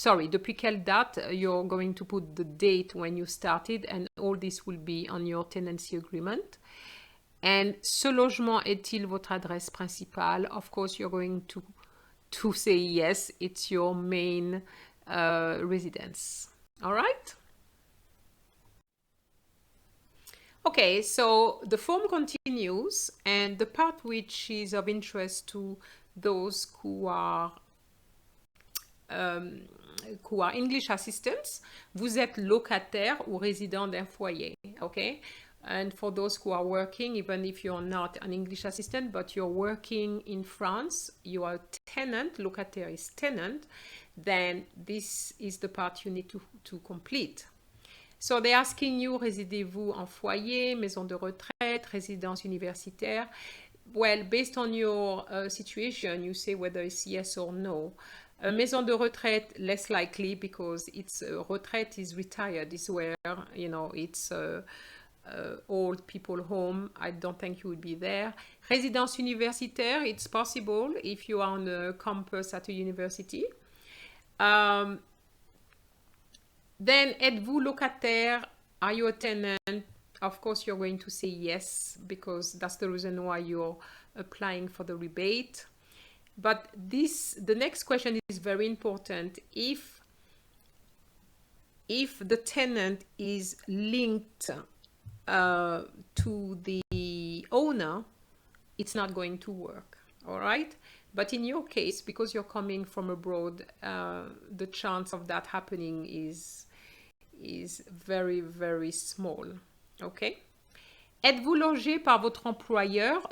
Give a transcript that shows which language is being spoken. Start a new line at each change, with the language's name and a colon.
French: depuis quelle date,
English: you're going to put the date when you started, and all this will be on your tenancy agreement.
French: And ce logement est-il votre adresse principale?
English: Of course, you're going to say yes, it's your main residence. All right? Okay, so the form continues, and the part which is of interest to those who are English assistants,
French: vous êtes locataire ou résident d'un foyer,
English: okay? And for those who are working, even if you're not an English assistant, but you're working in France, you are a tenant, locataire is tenant, then this is the part you need to complete. So they're asking you,
French: résidez-vous en foyer, maison de retraite, résidence universitaire?
English: well, based on your situation, you say whether it's yes or no. A
French: maison de retraite,
English: less likely, because it's retraite is retired. Is where, you know, it's old people home. I don't think you would be there.
French: Résidence universitaire,
English: it's possible if you are on a campus at a university.
French: Then, êtes-vous locataire?
English: Are you a tenant? Of course, you're going to say yes, because that's the reason why you're applying for the rebate. But the next question is very important. If the tenant is linked to the owner, it's not going to work, all right? But in your case, because you're coming from abroad, the chance of that happening is very, very small, okay?
French: Êtes-vous logé par votre employeur?